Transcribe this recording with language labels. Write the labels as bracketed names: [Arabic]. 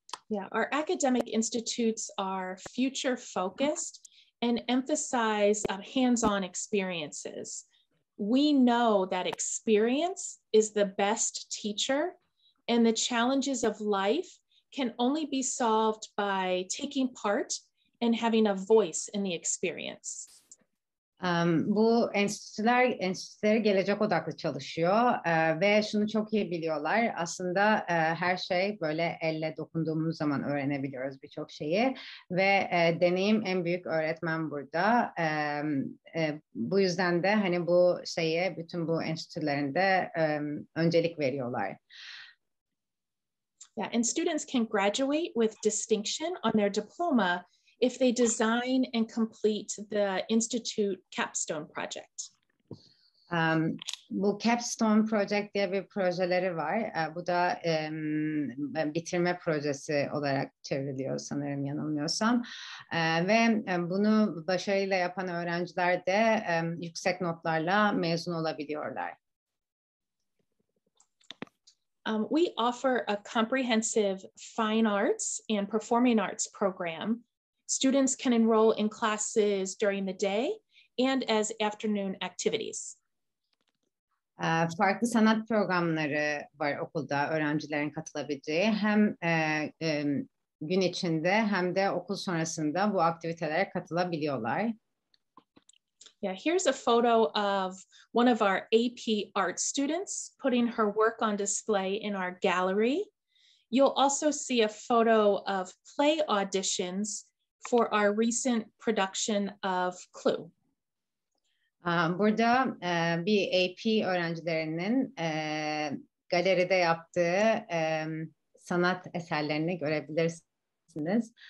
[English] Yeah, our academic institutes are future focused and emphasize hands-on experiences. We know that experience is the best teacher, and the challenges of life can only be solved by taking part and having a voice in the experience. [Turkish] Bu enstitüler gelecek odaklı çalışıyor ve şunu çok iyi biliyorlar. Aslında her şey böyle elle dokunduğumuz zaman öğrenebiliyoruz birçok şeyi ve deneyim en büyük öğretmen burada. Bu yüzden de hani bu bütün bu enstitülerinde öncelik veriyorlar. [English] Yeah, and students can graduate with distinction on their diploma if they design and complete the Institute Capstone Project. [Turkish] Bu Capstone Project diye bir projeleri var. Bu da bitirme projesi olarak çevriliyor sanırım, yanılmıyorsam. Ve bunu başarıyla yapan öğrenciler de yüksek notlarla mezun olabiliyorlar. [English] We offer a comprehensive fine arts and performing arts program. Students can enroll in classes during the day and as afternoon activities. [Turkish] Farklı sanat programları var okulda öğrencilerin katılabileceği. Hem gün içinde hem de okul sonrasında bu aktivitelere katılabiliyorlar. [English] Yeah, here's a photo of one of our AP art students putting her work on display in our gallery. You'll also see a photo of play auditions for our recent production of Clue. [Turkish] Burada bir AP öğrencilerinin galeride yaptığı sanat eserlerini görebilirsiniz.